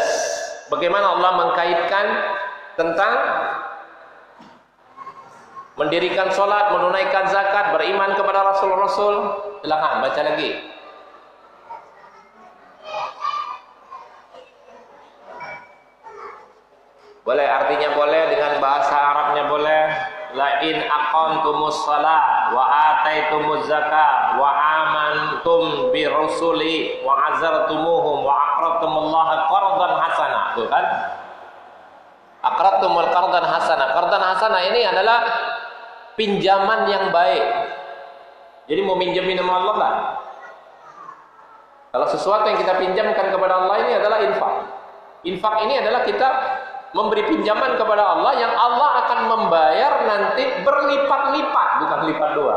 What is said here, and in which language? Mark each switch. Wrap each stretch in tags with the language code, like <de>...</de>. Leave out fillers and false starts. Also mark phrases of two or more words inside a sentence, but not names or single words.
<id>Bagaimana Allah mengkaitkan tentang mendirikan sholat, menunaikan zakat, beriman kepada Rasul-Rasul. Silakan baca lagi. Boleh, artinya boleh, dengan bahasa Arabnya boleh.</id> <ar>لئن أقمتم الصلاة وآتيتم الزكاة وآمنتم برسلي وعزرتموهم وأقرضتم الله قرضا حسنا.</ar> <id>Tuh kan?</id> <ar>أقرضتم قرضا حسنا. قرضا حسنا</ar> <id>ini adalah pinjaman yang baik. Jadi mau minjemin sama Allah enggak? Kalau sesuatu yang kita pinjamkan kepada Allah ini adalah infak. Infak ini adalah kita memberi pinjaman kepada Allah yang Allah akan membayar nanti berlipat-lipat, bukan lipat dua.</id>